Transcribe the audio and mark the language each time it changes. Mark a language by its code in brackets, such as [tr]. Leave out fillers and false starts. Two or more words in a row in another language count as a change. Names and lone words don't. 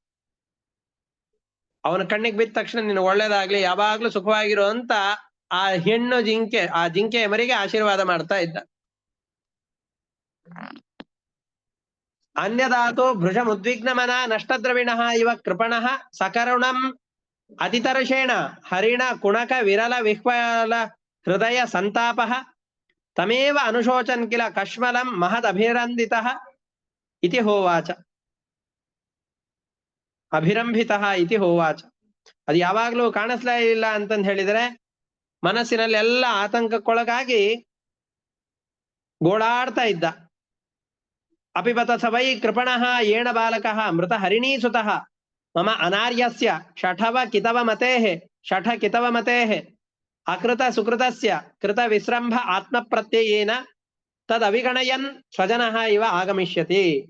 [kn] ಅವನ ಕಣ್ಣಿಗೆ ಬಿದ್ದ ತಕ್ಷಣ ನಿನ್ನ ಒಳ್ಳೇದಾಗ್ಲಿ, ಯಾವಾಗ್ಲೂ ಸುಖವಾಗಿರೋ ಅಂತ ಆ ಹೆಣ್ಣು ಜಿಂಕೆ, ಆ ಜಿಂಕೆಯ ಮರಿಗೆ ಆಶೀರ್ವಾದ ಮಾಡ್ತಾ ಇದ್ದ. [sa] ಅನ್ಯದಾತು ಭೃಜ ಮುದ್ವಿಗ್ನಮನ ನಷ್ಟದ್ರವಿಣಃ ಇವ ಕೃಪಣಃ ಸಕರುಣಂ ಅತಿತರ್ಷೇಣ ಹರಿಣ ಕುಣಕ ವಿರಲ ವಿಹ್ವಲ ಹೃದಯ ಸಂತಾಪಃ ತಮೇವ ಅನುಶೋಚನ್ ಕಿಲ ಕಶ್ಮಲಂ ಮಹದಭಿರಂದಿತಃ ಇತಿ ಹೋವಾಚ. ಅಭಿರಂಭಿತಃ ಇತಿ ಹೋವಾಚ. [kn] ಅದು ಯಾವಾಗ್ಲೂ ಕಾಣಿಸ್ಲೇ ಇಲ್ಲ ಅಂತಂದು ಹೇಳಿದರೆ ಮನಸ್ಸಿನಲ್ಲಿ ಎಲ್ಲ ಆತಂಕಕ್ಕೊಳಗಾಗಿ ಗೋಳಾಡ್ತಾ ಇದ್ದ. [sa] ಅಪಿಬತ ಸವೈ ಕೃಪಣಃ ಏಣ ಬಾಲಕಃ ಮೃತ ಹರಿಣೀಸುತಃ ಮಮ ಅನಾರ್ಯಸ್ಯ ಶಠವ ಕಿತವ ಮತೇಃ ಅಕೃತ ಸುಕೃತಸ್ಯ ಕೃತ ವಿಸ್ರಂಭ ಆತ್ಮ ಪ್ರತ್ಯಯೇನ ತದ್ ಅವಿಗಣಯನ್ ಸ್ವಜನಃ ಇವ ಆಗಮಿಷ್ಯತಿ.